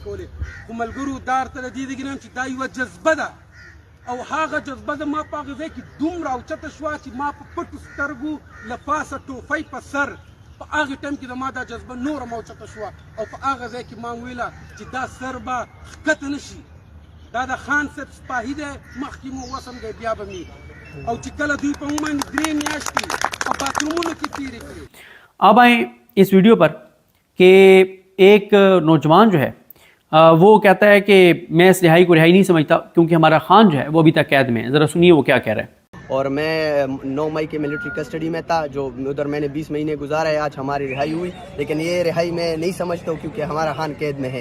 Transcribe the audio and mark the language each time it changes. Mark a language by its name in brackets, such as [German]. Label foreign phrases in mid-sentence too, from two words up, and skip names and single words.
[Pashto] کولې، خو ملګرو دا ورته د دې ګرم چې دا یوه جذبه ده او هغه جذبه زما په هغه ځای کې دومره اوچته شوه چې ما په پټو سترګو له پاسه ټوپۍ په سر، په هغه ټایم کې زما دا جذبه نوره هم اوچته شوه او په هغه ځای کې ما ویله چې دا سر به ښکته نه شي، دا د خان صاحب سپاهي دی، مخکې مو وسم دی بیا به مې او چې کله دوی په موږ باندې 3 میاشتې په باترومونو کې تېرې کړې. [Urdu] اب آئیں اس ویڈیو پر کہ ایک نوجوان جو ہے وہ کہتا ہے کہ میں اس رہائی کو رہائی نہیں سمجھتا کیونکہ ہمارا خان جو ہے وہ ابھی تک قید میں ہے. ذرا سنیے وہ کیا کہہ رہا ہے. اور میں 9 مئی کے ملٹری کسٹڈی میں تھا، جو ادھر میں نے 20 مہینے گزارے، آج ہماری رہائی ہوئی، لیکن یہ رہائی میں نہیں سمجھتا ہوں کیونکہ ہمارا خان قید میں ہے.